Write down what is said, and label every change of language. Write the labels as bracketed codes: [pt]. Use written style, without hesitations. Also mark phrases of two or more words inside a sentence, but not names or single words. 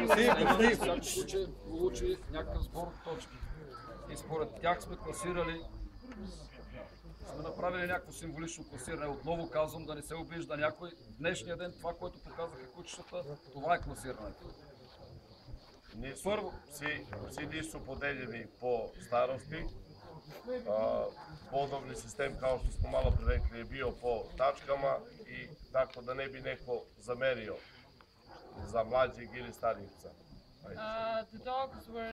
[bg] Всяко куче получи някакъв сбор от точки. И според тях сме класирали, сме направили някакво символично класиране. Отново казвам, да не се обижда някой. Днешния ден това, което показаха кучетата, това е класирането. [sr] Сvi nisu podeljeni po starosti. Bodovni sistem, kao što smo malo pre rekli, je bio po tačkama i tako da ne bi neko zamerio za mlađeg ili starijeg psa. [en] The dogs were